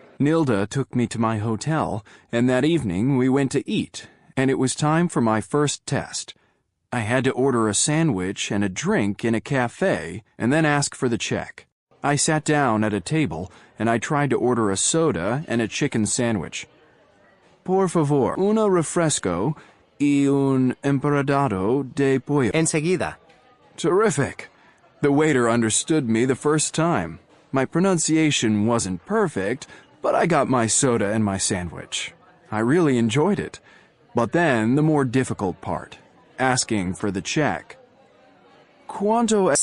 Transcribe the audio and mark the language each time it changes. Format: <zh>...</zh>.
<en>Nilda took me to my hotel, and that evening we went to eat, and it was time for my first test. I had to order a sandwich and a drink in a cafe, and then ask for the check. I sat down at a table, and I tried to order a soda and a chicken sandwich.</en> <es>Por favor, una refresco y un empanado de pollo. Enseguida.</es> <en>Terrific. The waiter understood me the first time. My pronunciation wasn't perfect, but I got my soda and my sandwich. I really enjoyed it. But then the more difficult part, asking for the check.</en> <es>¿Cuánto es?</es>